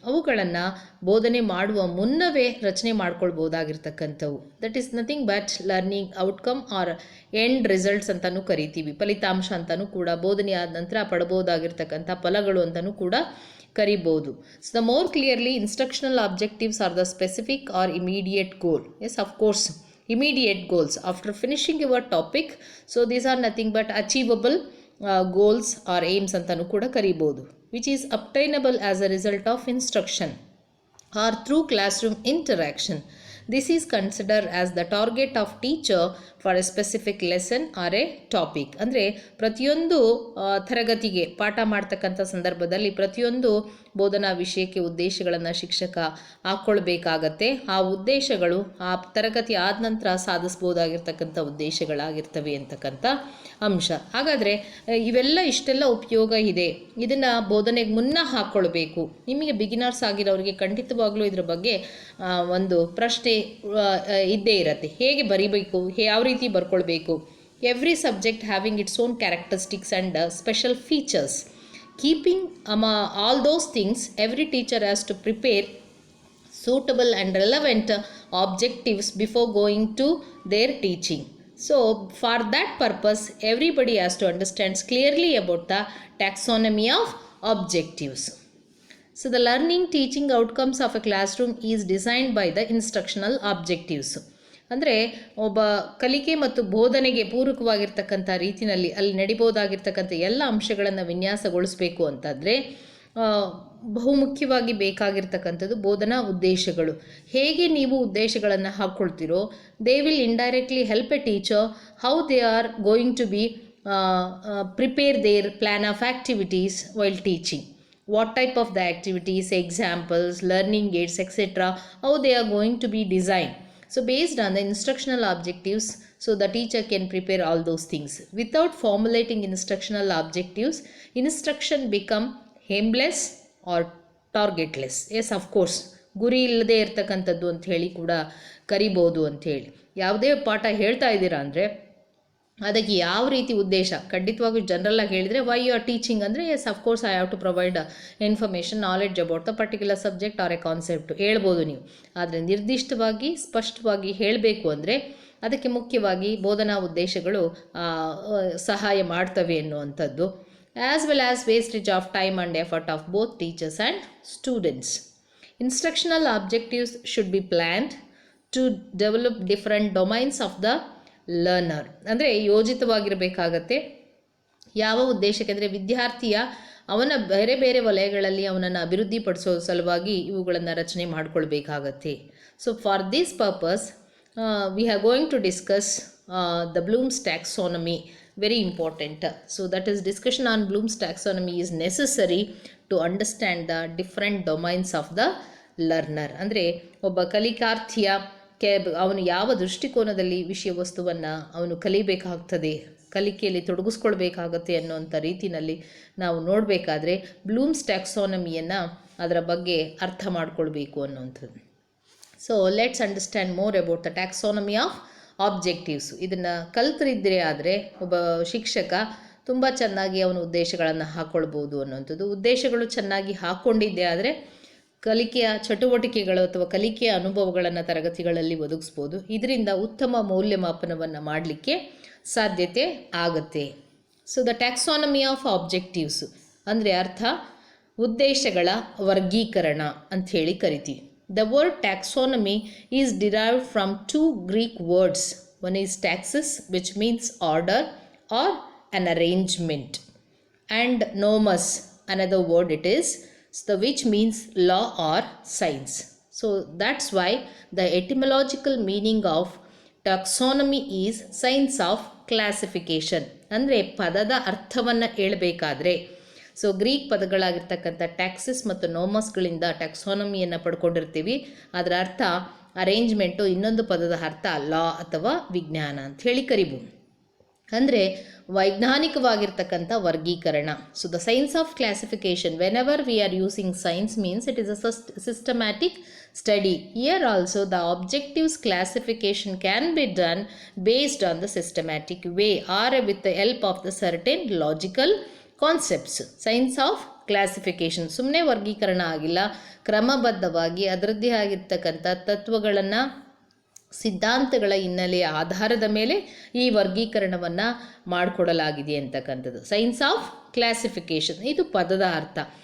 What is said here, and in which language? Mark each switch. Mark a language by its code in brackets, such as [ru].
[kn] ಅವುಗಳನ್ನು ಬೋಧನೆ ಮಾಡುವ ಮುನ್ನವೇ ರಚನೆ ಮಾಡ್ಕೊಳ್ಬೋದಾಗಿರ್ತಕ್ಕಂಥವು. [en] that is nothing but learning outcome or end results [kn] ಅಂತಲೂ ಕರಿತೀವಿ. ಫಲಿತಾಂಶ ಅಂತಲೂ ಕೂಡ ಬೋಧನೆ ಆದ ನಂತರ ಪಡಬಹುದಾಗಿರ್ತಕ್ಕಂಥ ಫಲಗಳು ಅಂತಲೂ ಕೂಡ ಕರಿಬೋದು. [en] So the more clearly instructional objectives are the specific or immediate goal. Yes, of course immediate goals after finishing your topic. So these are nothing but achievable goals or aims [kn] ಅಂತಲೂ ಕೂಡ ಕರಿಬೋದು, [en] which is obtainable as a result of instruction or through classroom interaction. This is considered as the target of teacher for a specific lesson or a topic. [kn] ಅಂದರೆ ಪ್ರತಿಯೊಂದು ತರಗತಿಗೆ ಪಾಠ ಮಾಡ್ತಕ್ಕಂಥ ಸಂದರ್ಭದಲ್ಲಿ ಪ್ರತಿಯೊಂದು ಬೋಧನಾ ವಿಷಯಕ್ಕೆ ಉದ್ದೇಶಗಳನ್ನು ಶಿಕ್ಷಕ ಹಾಕ್ಕೊಳ್ಬೇಕಾಗತ್ತೆ. ಆ ಉದ್ದೇಶಗಳು ಆ ತರಗತಿ ಆದ ನಂತರ ಸಾಧಿಸ್ಬೋದಾಗಿರ್ತಕ್ಕಂಥ ಉದ್ದೇಶಗಳಾಗಿರ್ತವೆ ಅಂತಕ್ಕಂಥ ಅಂಶ. ಹಾಗಾದರೆ ಇಷ್ಟೆಲ್ಲ ಉಪಯೋಗ ಇದೆ, ಇದನ್ನು ಬೋಧನೆಗೆ ಮುನ್ನ ಹಾಕ್ಕೊಳ್ಬೇಕು. ನಿಮಗೆ ಬಿಗಿನರ್ಸ್ ಆಗಿರೋರಿಗೆ ಖಂಡಿತವಾಗ್ಲೂ ಇದ್ರ ಬಗ್ಗೆ ಒಂದು ಪ್ರಶ್ನೆ ಇದ್ದೇ ಇರುತ್ತೆ. ಹೇಗೆ ಬರಿಬೇಕು, ಯಾವ ರೀತಿ ಬರ್ಕೊಳ್ಬೇಕು. [en] Every subject having its own characteristics and special features. Keeping all those things, every teacher has to prepare suitable and relevant objectives before going to their teaching. So for that purpose, everybody has to understand clearly about the taxonomy of objectives. So the learning teaching outcomes of a classroom is designed by the instructional objectives. [kn] ಅಂದರೆ ಒಬ್ಬ ಕಲಿಕೆ ಮತ್ತು ಬೋಧನೆಗೆ ಪೂರಕವಾಗಿರ್ತಕ್ಕಂಥ ರೀತಿಯಲ್ಲಿ ಅಲ್ಲಿ ನಡಿಬೋದಾಗಿರ್ತಕ್ಕಂಥ ಎಲ್ಲ ಅಂಶಗಳನ್ನು ವಿನ್ಯಾಸಗೊಳಿಸಬೇಕು ಅಂತಂದರೆ ಬಹುಮುಖ್ಯವಾಗಿ ಬೇಕಾಗಿರ್ತಕ್ಕಂಥದ್ದು ಬೋಧನಾ ಉದ್ದೇಶಗಳು. ಹೇಗೆ ನೀವು ಉದ್ದೇಶಗಳನ್ನು ಹಾಕ್ಕೊಳ್ತೀರೋ [en] They will indirectly help a teacher how they are going to be prepare their plan of activities while teaching. what type of the activities, examples, learning aids, etc., how they are going to be designed. So based on the instructional objectives, so the teacher can prepare all those things. Without formulating instructional objectives, instruction become aimless or targetless. Yes, of course, [kn] ಗುರಿ ಇಲ್ಲದೆ ಇರ್ತಕ್ಕಂಥದ್ದು ಅಂತ ಹೇಳಿ ಕೂಡ ಕರಿಬೋದು ಅಂಥೇಳಿ. ಯಾವುದೇ ಪಾಠ ಹೇಳ್ತಾ ಇದ್ದೀರಾ ಅಂದರೆ ಅದಕ್ಕೆ ಯಾವ ರೀತಿ ಉದ್ದೇಶ, ಖಂಡಿತವಾಗೂ ಜನರಲ್ಲಾಗಿ ಹೇಳಿದರೆ [en] why you are teaching ಅಂದರೆ yes of course I have to provide information, knowledge about the particular subject or a concept [kn] ಹೇಳ್ಬೋದು ನೀವು. ಆದರೆ ನಿರ್ದಿಷ್ಟವಾಗಿ ಸ್ಪಷ್ಟವಾಗಿ ಹೇಳಬೇಕು ಅಂದರೆ ಅದಕ್ಕೆ ಮುಖ್ಯವಾಗಿ ಬೋಧನಾ ಉದ್ದೇಶಗಳು ಸಹಾಯ ಮಾಡ್ತವೆ ಎನ್ನುವಂಥದ್ದು. [en] As well as wastage of time and effort of both teachers and students. Instructional objectives should be planned to develop different domains of the learner. [kn] ಅಂದರೆ ಯೋಜಿತವಾಗಿರಬೇಕಾಗತ್ತೆ. ಯಾವ ಉದ್ದೇಶಕ್ಕೆ ಅಂದರೆ ವಿದ್ಯಾರ್ಥಿಯ ಅವನ ಬೇರೆ ಬೇರೆ ವಲಯಗಳಲ್ಲಿ ಅವನನ್ನು ಅಭಿವೃದ್ಧಿಪಡಿಸೋ ಸಲುವಾಗಿ ಇವುಗಳನ್ನು ರಚನೆ ಮಾಡಿಕೊಳ್ಬೇಕಾಗತ್ತೆ. [en] So for this purpose we are going to discuss the Bloom's taxonomy, very important. So that is discussion on Bloom's taxonomy is necessary to understand the different domains of the learner. [kn] ಅಂದರೆ ಒಬ್ಬ ಕಲಿಕಾರ್ಥಿಯ ಅವನು ಯಾವ ದೃಷ್ಟಿಕೋನದಲ್ಲಿ ವಿಷಯ ವಸ್ತುವನ್ನು ಅವನು ಕಲಿಬೇಕಾಗ್ತದೆ, ಕಲಿಕೆಯಲ್ಲಿ ತೊಡಗಿಸ್ಕೊಳ್ಬೇಕಾಗತ್ತೆ ಅನ್ನೋಂಥ ರೀತಿಯಲ್ಲಿ ನಾವು ನೋಡಬೇಕಾದ್ರೆ ಬ್ಲೂಮ್ಸ್ ಟ್ಯಾಕ್ಸಾನಮಿಯನ್ನು ಅದರ ಬಗ್ಗೆ ಅರ್ಥ ಮಾಡ್ಕೊಳ್ಬೇಕು ಅನ್ನೋಂಥದ್ದು. [en] So let's understand more about the taxonomy of objectives. [kn] ಇದನ್ನು ಕಲ್ತರಿದ್ದರೆ ಆದರೆ ಒಬ್ಬ ಶಿಕ್ಷಕ ತುಂಬ ಚೆನ್ನಾಗಿ ಅವನ ಉದ್ದೇಶಗಳನ್ನು ಹಾಕ್ಕೊಳ್ಬೋದು ಅನ್ನೋಂಥದ್ದು. ಉದ್ದೇಶಗಳು ಚೆನ್ನಾಗಿ ಹಾಕ್ಕೊಂಡಿದ್ದೆ ಆದರೆ ಕಲಿಕೆಯ ಚಟುವಟಿಕೆಗಳು ಅಥವಾ ಕಲಿಕೆಯ ಅನುಭವಗಳನ್ನು ತರಗತಿಗಳಲ್ಲಿ ಒದಗಿಸ್ಬೋದು. ಇದರಿಂದ ಉತ್ತಮ ಮೌಲ್ಯಮಾಪನವನ್ನು ಮಾಡಲಿಕ್ಕೆ ಸಾಧ್ಯತೆ ಆಗುತ್ತೆ. [en] so the taxonomy of objectives [kn] ಅಂದರೆ ಅರ್ಥ ಉದ್ದೇಶಗಳ ವರ್ಗೀಕರಣ ಅಂಥೇಳಿ ಕರಿತೀವಿ. [en] The word taxonomy is derived from two Greek words. One is taxis, which means order or an arrangement, and nomos, another word it is, which means law or science. So that's why the etymological meaning of taxonomy is science of classification. [kn] ಅಂದರೆ ಪದದ ಅರ್ಥವನ್ನು ಹೇಳಬೇಕಾದ್ರೆ so Greek ಪದಗಳಾಗಿರ್ತಕ್ಕಂಥ taxis ಮತ್ತು ನೋಮಸ್ಗಳಿಂದ ಟ್ಯಾಕ್ಸಾನಮಿಯನ್ನು ಪಡ್ಕೊಂಡಿರ್ತೀವಿ. ಅದರ ಅರ್ಥ arrangement, ಇನ್ನೊಂದು ಪದದ ಅರ್ಥ ಲಾ ಅಥವಾ ವಿಜ್ಞಾನ ಅಂತ ಹೇಳಿ ಕರಿಬೋದು. ಅಂದರೆ ವೈಜ್ಞಾನಿಕವಾಗಿರ್ತಕ್ಕಂಥ ವರ್ಗೀಕರಣ. [en] So the science of classification, whenever we are using science means it is a systematic study. Here also the objectives classification can be done based on the systematic way or with the help of the certain logical concepts. Science of classification [kn] ಸುಮ್ಮನೆ ವರ್ಗೀಕರಣ ಆಗಿಲ್ಲ, ಕ್ರಮಬದ್ಧವಾಗಿ ಅದರದ್ದೇ ಆಗಿರ್ತಕ್ಕಂಥ ತತ್ವಗಳನ್ನು, ಸಿದ್ಧಾಂತಗಳ ಹಿನ್ನೆಲೆಯ ಆಧಾರದ ಮೇಲೆ ಈ ವರ್ಗೀಕರಣವನ್ನು ಮಾಡಿಕೊಡಲಾಗಿದೆ ಅಂತಕ್ಕಂಥದ್ದು ಸೈನ್ಸ್ ಆಫ್ ಕ್ಲಾಸಿಫಿಕೇಷನ್. ಇದು ಪದದ ಅರ್ಥ.